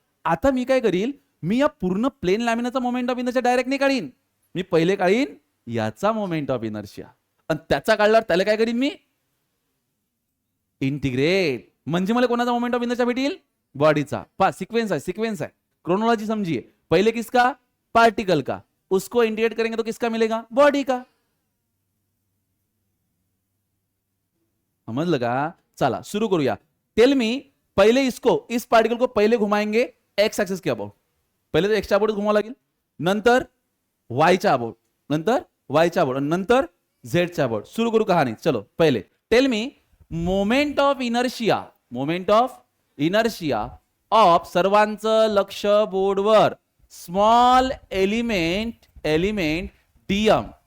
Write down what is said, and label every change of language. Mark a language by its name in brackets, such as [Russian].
[Marathi] आता मी काय करील, मी या पूर्ण plain लॅमिनाचा moment of inertia direct नाही काढीन. मी पहिले काढीन याचा मोमेंट ऑफ इनर्शिया, आणि त्याचा काढल्यावर त्याला काय करीन मी? इंटिग्रेट. म्हणजे मला कोणाचा मोमेंट ऑफ इनर्शिया भेटेल? बॉडीचा. पा सिक्वेन्स आहे, सिक्वेन्स आहे, [Hindi] क्रोनोलॉजी समझिए. पहले किसका? पार्टिकल का. उसको इंटीग्रेट करेंगे तो किसका मिलेगा? बॉडी का. [Marathi] समझलं का? चला शुरू करूया. [Hindi] टेल मी, पहले इस पार्टिकल को पहले घुमाएंगे एक्स एक्सिस के अबाउट. [Marathi] पहिले तर एक्सच्या अबाउट घुमावं लागेल, नंतर वायच्या अबाउट, नंतर वायच्या अबाउट, नंतर झेडच्या अबाउट. सुरू करू कहाणी. चलो पहिले tell मी, moment of inertia, moment of inertia of, सर्वांचं लक्ष बोर्डवर, स्मॉल एलिमेंट डीएम.